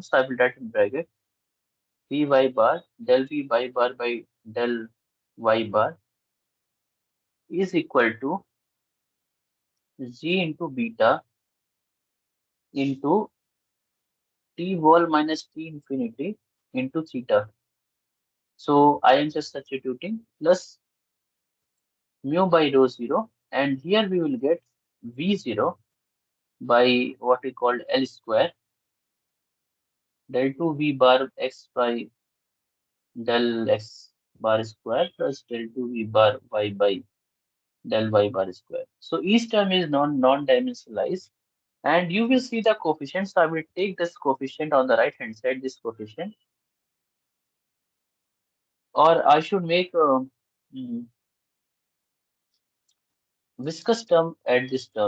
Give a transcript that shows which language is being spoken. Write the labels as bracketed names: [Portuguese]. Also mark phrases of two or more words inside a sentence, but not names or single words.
[English] So I will write in bracket Vy bar del Vy bar by del Y bar is equal to G into beta into T wall minus T infinity into theta. So I am just substituting plus mu by rho 0 and here we will get V0 by what we call L square del 2 V bar x by del x bar square plus del 2 V bar y by del y bar square. So each term is non-dimensionalized, and you will see the coefficient. So I will take this coefficient on the right hand side, this coefficient, or I should make a viscous term at this term.